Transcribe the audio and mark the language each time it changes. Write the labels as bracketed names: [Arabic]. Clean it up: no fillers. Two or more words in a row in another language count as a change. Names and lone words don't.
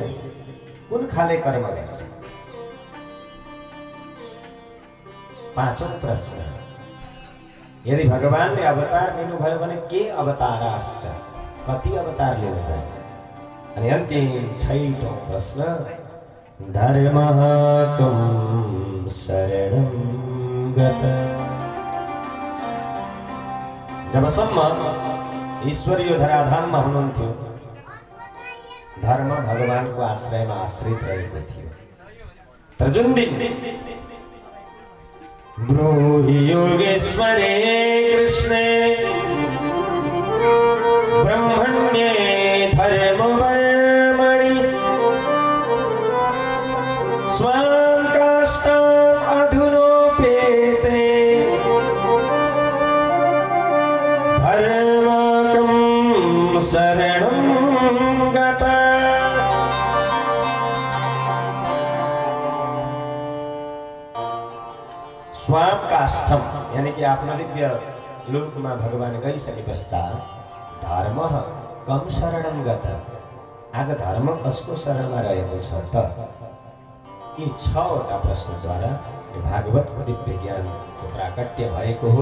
[Nepali] कुन खाले कर्म गर्छ? पाँचौं प्रश्न, यदि भगवानले अवतार लिनुभयो भने के अवतार आश्च? कति अवतार लिनुभयो? अनि अन्तिम 6औं प्रश्न, [Sanskrit] धर्मः कं शरणं गत। [Nepali] जबसम्म ईश्वर यो धराधाममा हुनुहुन्थ्यो, धर्म भगवानको आश्रयमा आश्रित रहेको थियो। तर जुन दिन [Sanskrit] ब्रूहि योगेश्वरे कृष्णे ब्रह्मण्ये धर्मवर्मणि स्वां काष्ठम् अधुनोपेते धर्मकं शरणं गता। स्वाम काष्ठम [Nepali] यानी कि आफ्नो दिव्य लोकमा भगवान गइसके पश्चात [Sanskrit] धर्म कम शरणम गत। [Nepali] आज धर्म कसको शरणमा रहेको छ त? यी 6वटा प्रश्नद्वारा यो भागवतको दिव्य ज्ञानको प्राकट्य भएको हो।